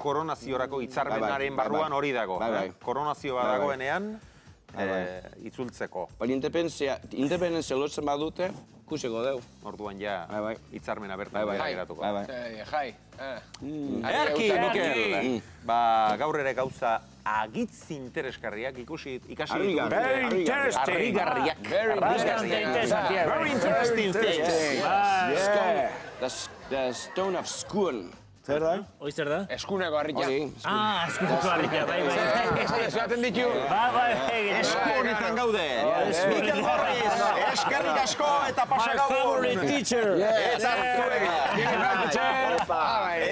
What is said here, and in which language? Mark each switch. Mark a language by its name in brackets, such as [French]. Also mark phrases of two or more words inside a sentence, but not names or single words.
[Basque] Koronaziorako hitzarmenaren barruan hori dago. Koronazioa dagoenean itzultzeko. Baina independenzia lotzen badute, kusiko deu. Orduan ja hitzarmena bertan geratuko. Jai. Erki, Mikel! Gaur ere gauza agitz interesgarriak ikasi ditugu. [English] Very interesting. Very interesting things. The stone of Skun. [Basque] Zer da? Hoi zer da? Eskuneko harria. Eskuneko harria, bai. Esaten ditu. Eskunetan gaude. Mikel Borriz, eskerrik asko eta pasa gabon. [English] My favorite teacher. [Basque] Eta zuega.